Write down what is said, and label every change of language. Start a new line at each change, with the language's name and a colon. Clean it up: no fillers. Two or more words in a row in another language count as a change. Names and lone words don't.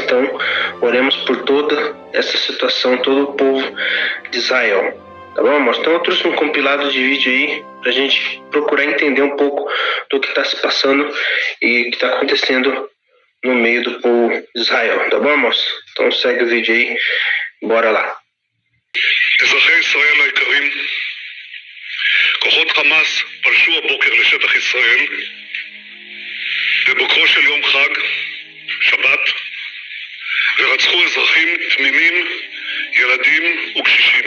Portuguese: Então, oremos por toda essa situação, todo o povo de Israel. Tá bom, irmãos? Então eu trouxe um compilado de vídeo aí pra gente procurar entender um pouco do que está se passando e o que está acontecendo no meio do povo de Israel. Tá bom, irmãos? Então segue o vídeo aí, bora lá.
Hebrew: אזרחי ישראל היקרים, כוחות חמאס פלשו הבוקר לשטח ישראל בבוקרו של יום חג, שבת, ורצחו אזרחים תמימים, ילדים וקשישים.